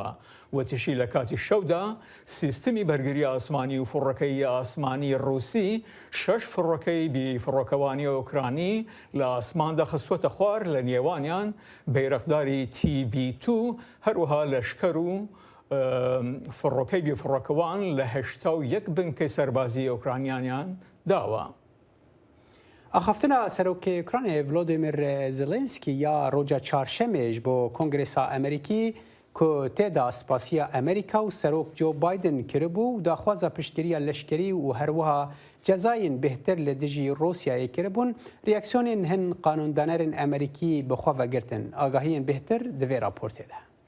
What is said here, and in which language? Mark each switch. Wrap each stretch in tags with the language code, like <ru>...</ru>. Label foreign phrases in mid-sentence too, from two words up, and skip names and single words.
<ckb>وتیشی لە کاتی شەودا سیستمی بەرگری ئاسمانی و فڕۆکەی ئاسمانی رووسی 6 فڕۆکەی بیفڕۆکەوانی ئۆکرانی لە ئاسماندا خستوەتە خوار لە نێوانیان بەیرەقداری TB2 هەروەها لەشکەر و فڕۆکەی بیفڕۆکەوان لە 81 بنکەی سەربازی ئۆکرانیانیان داوە.</ckb> <ku>ئاخافتنا سەرۆکی ئوکرانیا ڤلۆدیمیر زلێنسکی یا ڕۆژە چارشەمێژ بۆ کۆنگرێسا ئەمریکی ku têda spasiya Amerîka û serok Joe Biden kiribû û daxwaza piştgiriya leşkerî û herwiha cezayên bêhtir li dijî Rûsyayê kiribûn, reaksiyonên hin qanûndanerên Amerîkî bi xwe vegirtin. Agahiyên bêhtir di vê raportê de.</ku>